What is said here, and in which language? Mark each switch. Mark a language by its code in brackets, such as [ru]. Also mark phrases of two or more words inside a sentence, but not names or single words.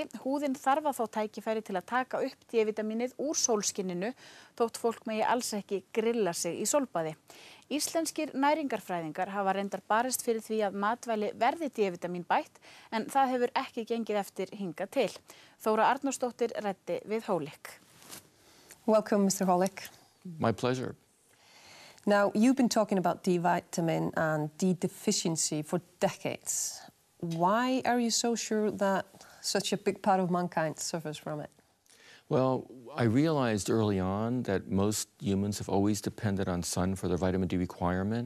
[is] Húðin þarf að fá tækifæri til að taka upp D-vítamínið úr sólskinninu þótt fólk megi alls ekki grilla sig í sólbaði. Íslenskir næringarfræðingar hafa reyndar barist fyrir því að matvæli verði D-vítamín bætt en það hefur ekki gengið eftir hingað til. Þóra Arnórsdóttir ræddi við Holick. [en] Welcome, Mr. Holick. My pleasure. Now, you've been talking about D-vitamin and D deficiency for decades. Why are you so sure that such a big part of mankind suffers from it? Well, I realized early on that most humans have always depended on sun for their vitamin D requirement.